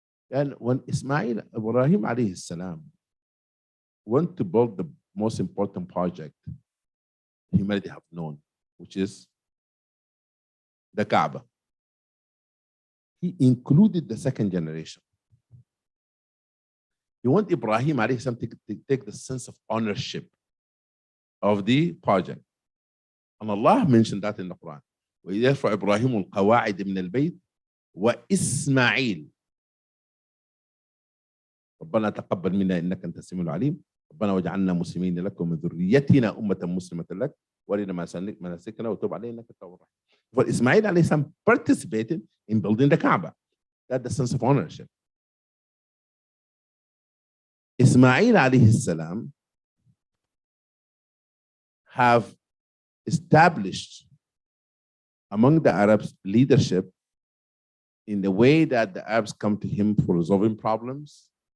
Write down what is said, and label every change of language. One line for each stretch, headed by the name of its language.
English: And when Ibrahim alayhi salam went to build the most important project humanity have known, which is the Kaaba, he included the second generation. You want Ibrahim alayhi salam to take the sense of ownership of the project. And Allah mentioned that in the Quran.
Arabic: وَإِذْ يَرْفَعُ إِبْرَاهِيمُ الْقَوَاعِدَ مِنَ الْبَيْتِ وَإِسْمَاعِيلُ ربنا تقبل منا إنك أنت السميع العليم ربنا واجعلنا مسلمين لك ومن ذريتنا أمة مسلمة لك وارنا مناسكنا وتوب علينا إنك التواب الرحيم.
English: For Ismail alayhi salam participated in building the Kaaba. That's the sense of ownership. Ismail alayhi salam have established among the Arabs leadership in the way that the Arabs come to him for resolving problems.